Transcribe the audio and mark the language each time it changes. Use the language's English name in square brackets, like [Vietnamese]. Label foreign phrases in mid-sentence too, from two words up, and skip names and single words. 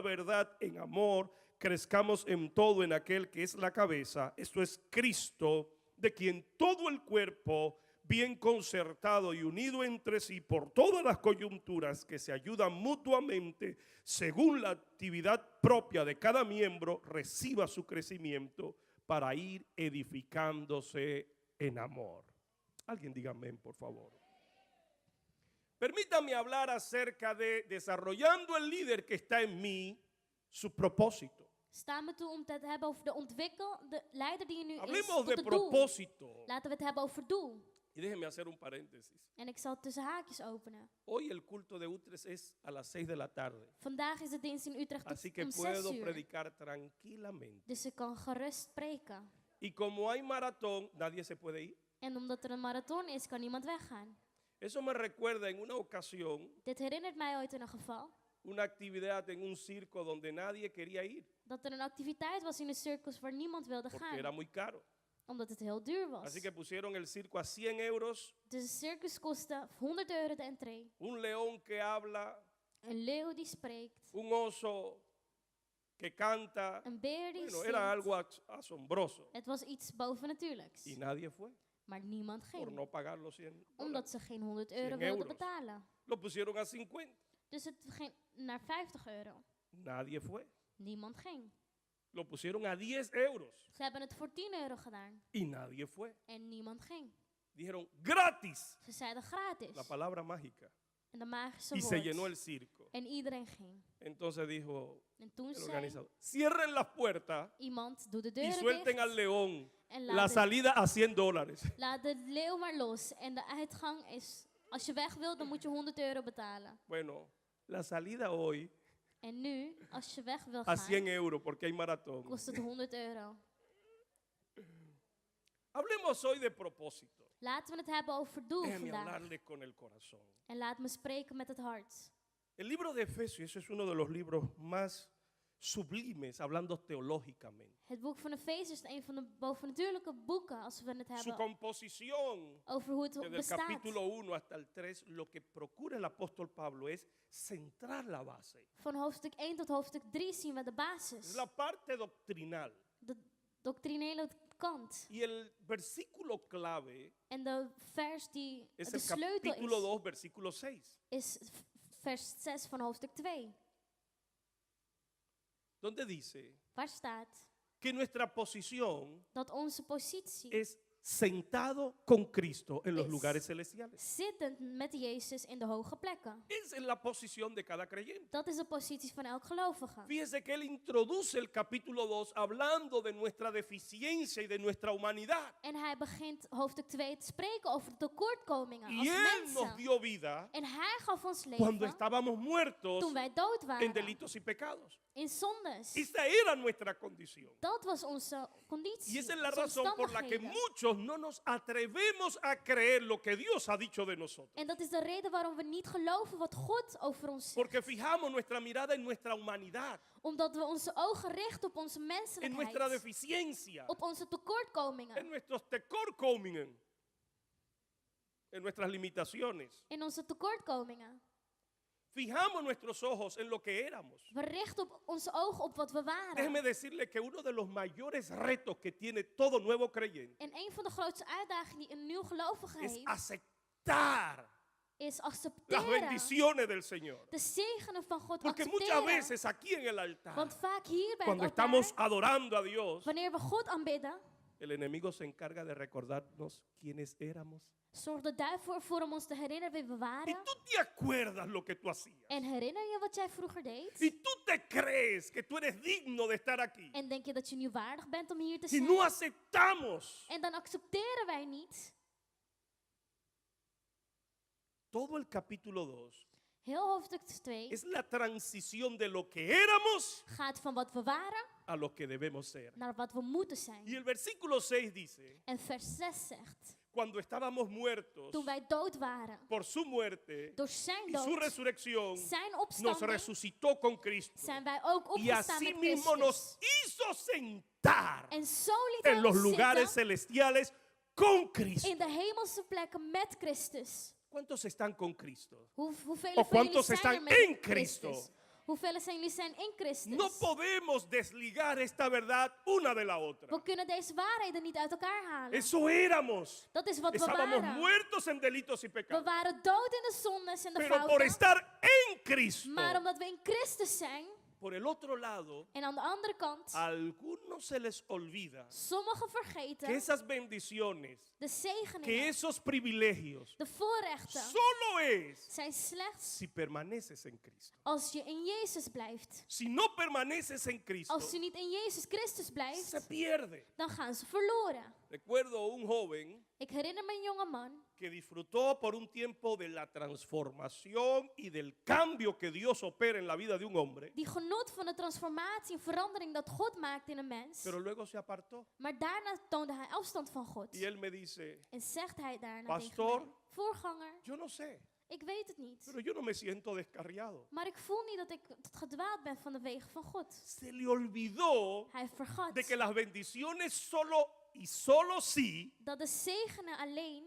[Spanish] verdad en amor, crezcamos en todo en aquel que es la cabeza, esto es Cristo, de quien todo el cuerpo, bien concertado y unido entre sí por todas las coyunturas que se ayudan mutuamente, según la actividad propia de cada miembro, reciba su crecimiento para ir edificándose en amor. Alguien diga amén, por favor. Permítame hablar acerca de desarrollando el líder que está en mí, su propósito. [Dutch] Sta me toe om het te hebben over de leider die in u is, [Spanish] Hablemos [Dutch] tot de het doel. [Spanish] propósito. [Dutch] Laten we het hebben over doel. [Spanish] Y déjenme hacer un paréntesis. [Dutch] En ik zal het tussen haakjes openen. [Spanish] Hoy el culto de Utrecht es a las 6 de la tarde. [Dutch] Vandaag is de dienst in Utrecht [Spanish] Así que [Dutch] om 6 [Spanish] puedo [Dutch] uur. [Spanish] predicar tranquilamente. [Dutch] Dus ik kan gerust spreken. [Spanish] Y como hay maratón, nadie se puede ir. [Dutch] En omdat er een marathon is, kan niemand weggaan. [Spanish] Eso me recuerda en una ocasión [Dutch] Dit herinnert mij ooit in een geval [Spanish] una actividad en un circo donde nadie quería ir [Dutch] dat er een activiteit was in een circus waar niemand wilde [Spanish] porque era [Dutch] gaan. [Spanish] muy caro. [Dutch] Omdat het heel duur was. [Spanish] Así que pusieron el circo a 100 euros, [Dutch] Dus de circus kostte 100 euro de entree. [Spanish] un león que habla, [Dutch] Een leeuw die spreekt. [Spanish] un oso que canta. [Dutch] Een beer die [Spanish] Bueno, era algo [Dutch] zingt. [Spanish] asombroso. [Dutch] Het was iets bovennatuurlijks. [Spanish] Y nadie fue [Dutch] Maar niemand [Spanish] por [Dutch] ging. [Spanish] no pagar los 100 dólares. [Dutch] Omdat ze geen 100 euro 100 wilden [Spanish] euros. [Dutch] betalen. [Spanish] Lo pusieron a 50. [Dutch] Dus het ging naar 50 euro. [Spanish] Nadie fue. [Dutch] Niemand ging. [Spanish] Lo pusieron a 10 euros [Dutch] Ze hebben het voor 10 euro gedaan. [Spanish] y nadie fue. [Dutch] En niemand ging. [Spanish] Dijeron gratis, [Dutch] Ze zeiden gratis. [Spanish] la palabra mágica. [Dutch] En de magische [Spanish] Y se llenó [Dutch] woord. [Spanish] el circo. [Dutch] En iedereen ging. [Spanish] Entonces dijo [Dutch] En toen [Spanish] el [Dutch] zei [Spanish] organizador, cierren las puertas [Dutch] iemand, doe de [Spanish] y [Dutch] deuren [Spanish] suelten al [Dutch] dicht. [Spanish] león [Dutch] En [Spanish] la [Dutch] laat salida a 100 dólares. laat de leeuw maar los. En de uitgang is, als je weg wilt, dan moet je 100 euro betalen. [Spanish] Bueno, la salida hoy [Dutch] En nu, als je weg wil [Spanish] a 100 [Dutch] gaan, [Spanish] euros porque hay maratón. [Dutch] kost het 100 euro. [Spanish] Hablemos hoy de propósito. [Dutch] Laten we het hebben over doel [Spanish] Déjeme [Dutch] vandaag. [Spanish] hablarle con el corazón. [Dutch] En laat me spreken met het hart. [Spanish] El libro de Efesios es uno de los libros más sublimes, hablando teológicamente. [Dutch] Het boek van Efesiërs is een van de bovennatuurlijke boeken als we het [Spanish] Su [Dutch] hebben [Spanish] composición, [Dutch] over hoe het [Spanish] desde el [Dutch] bestaat. [Spanish] capítulo 1 hasta el 3, lo que procura el apóstol Pablo es centrar la base. [Dutch] Van hoofdstuk 1 tot hoofdstuk 3 zien we de [Spanish] Es [Dutch] basis. [Spanish] la parte doctrinal. [Dutch] De doctrinele kant. [Spanish] Y el versículo clave [Dutch] En de vers die [Spanish] es [Dutch] de [Spanish] el [Dutch] sleutel [Spanish] capítulo [Dutch] is, [Spanish] 2, versículo 6, [Dutch] is vers 6 van hoofdstuk 2. [Spanish] donde dice [Dutch] Waar staat [Spanish] que nuestra posición [Dutch] dat onze positie [Spanish] es sentado con Cristo en los Es lugares celestiales. [Dutch] zittend met Jezus in de hoge plekken. [Spanish] Esa es la posición de cada creyente. [Dutch] Dat is de positie van elk gelovige. [Spanish] Fíjese que él introduce el capítulo 2 hablando de nuestra deficiencia y de nuestra humanidad. [Dutch] En hij begint hoofdstuk 2 te spreken over de tekortkomingen [Spanish] Y [Dutch] als [Spanish] él nos [Dutch] mensen. [Spanish] dio vida [Dutch] En hij gaf ons [Spanish] cuando [Dutch] leven [Spanish] estábamos muertos [Dutch] toen wij dood [Spanish] en [Dutch] waren [Spanish] delitos y pecados. [Dutch] in zondes. [Spanish] Esa era nuestra condición. [Dutch] Dat was onze conditie. [Spanish] Y esa es la [Dutch] onze [Spanish] razón por la que [Dutch] omstandigheden. [Spanish] muchos no nos atrevemos a creer lo que Dios ha dicho de nosotros. [Dutch] En dat is de reden waarom we niet geloven wat God over ons zegt. [Spanish] Porque fijamos nuestra mirada en nuestra humanidad, [Dutch] Omdat we onze ogen richten op onze [Spanish] en nuestra [Dutch] menselijkheid. [Spanish] deficiencia, [Dutch] Op onze [Spanish] en [Dutch] tekortkomingen. [Spanish] nuestros tekorkomingen, en nuestras limitaciones. [Dutch] In onze tekortkomingen. [Spanish] Fijamos nuestros ojos en lo que éramos. [Dutch] We richten op onze ogen op wat we waren. [Spanish] Déjeme decirle que uno de los mayores retos que tiene todo nuevo creyente [Dutch] En een van de grootste uitdagingen die een nieuw gelovige [Spanish] es [Dutch] heeft, [Spanish] aceptar [Dutch] is [Spanish] las [Dutch] accepteren. [Spanish] bendiciones del Señor. [Dutch] De zegenen van God [Spanish] Porque muchas [Dutch] accepteren. [Spanish] veces aquí en el altar, [Dutch] Want vaak hier bij [Spanish] cuando [Dutch] het altaar, [Spanish] estamos adorando a Dios, [Dutch] wanneer we God aanbidden, [Spanish] el enemigo se encarga de recordarnos quiénes éramos. [Dutch] zorgt de duivel ervoor om ons te herinneren wie we [Spanish] Y [Dutch] waren. [Spanish] tú te acuerdas lo que tú hacías. [Dutch] En herinner je wat jij vroeger deed? [Spanish] Y tú te crees que tú eres digno de estar aquí. [Dutch] En denk je dat je nu waardig bent om hier te [Spanish] Y [Dutch] zijn? [Spanish] no aceptamos [Dutch] En dan accepteren wij niet. [Spanish] todo el capítulo 2. [Dutch] Heel hoofdstuk 2 [Spanish] Es la transición de lo que éramos [Dutch] gaat van wat we waren [Spanish] a lo que debemos ser. [Dutch] naar wat we moeten [Spanish] Y [Dutch] zijn. [Spanish] el versículo 6 dice, [Dutch] En vers 6 zegt, [Spanish] cuando estábamos muertos [Dutch] toen wij dood waren, [Spanish] por su muerte [Dutch] door zijn [Spanish] y su [Dutch] dood, [Spanish] resurrección, [Dutch] zijn [Spanish] nos [Dutch] opstanding, [Spanish] resucitó con Cristo. [Dutch] zijn wij ook [Spanish] Y [Dutch] opgestaan [Spanish] así [Dutch] met [Spanish] mismo nos [Dutch] Christus. [Spanish] hizo sentar [Dutch] En zo liet hij [Spanish] en los [Dutch] ons [Spanish] lugares [Dutch] zitten [Spanish] celestiales con Cristo. [Dutch] in de hemelse plekken met Christus. [Spanish] ¿Cuántos están con Cristo? [Dutch] Hoeveel [Spanish] O [Dutch] van jullie [Spanish] cuántos [Dutch] zijn [Spanish] están [Dutch] er met [Spanish] en Cristo? [Dutch] Christus? Hoeveel zijn jullie zijn in Christus? [Spanish] No podemos desligar esta verdad una de la otra. [Dutch] We kunnen deze waarheden niet uit elkaar halen. [Spanish] Eso éramos. [Dutch] Dat is wat we [Spanish] Estábamos [Dutch] waren. [Spanish] muertos en delitos y [Dutch] We [Spanish] pecados. [Dutch] waren dood in de zondes en de [Spanish] Pero por [Dutch] fouten. [Spanish] estar en Cristo, [Dutch] Maar omdat we in Christus zijn, [Spanish] por el otro lado, [Dutch] en aan de andere kant, [Spanish] a algunos se les olvida [Dutch] sommigen [Spanish] que [Dutch] vergeten [Spanish] esas bendiciones, [Dutch] de [Spanish] que [Dutch] zegeningen, [Spanish] esos privilegios, [Dutch] de voorrechten, [Spanish] solo es [Dutch] zijn slechts [Spanish] si permaneces en Cristo. [Dutch] als je in Jezus blijft. [Spanish] Si no permaneces en Cristo, [Dutch] Als je niet in Jezus Christus [Spanish] se [Dutch] blijft, [Spanish] pierde. [Dutch] dan gaan ze verloren. [Spanish] Recuerdo un joven [Dutch] Ik herinner me een jonge man [Spanish] que disfrutó por un tiempo de la transformación y del cambio que Dios opera en la vida de un hombre, [Dutch] die genot van de transformatie en verandering dat God maakt in een mens. [Spanish] pero luego se apartó. [Dutch] Maar daarna toonde hij afstand van God. [Spanish] Y él me dice, [Dutch] En zegt hij daarna [Spanish] Pastor, [Dutch] tegen mij, voorganger, [Spanish] yo no sé, [Dutch] ik weet het niet. [Spanish] pero yo no me siento descarriado. [Dutch] Maar ik voel niet dat ik gedwaald ben van de wegen van God. [Spanish] Se le olvidó [Dutch] Hij vergat [Spanish] de que las bendiciones solo y solo sí [Dutch] dat de zegenen alleen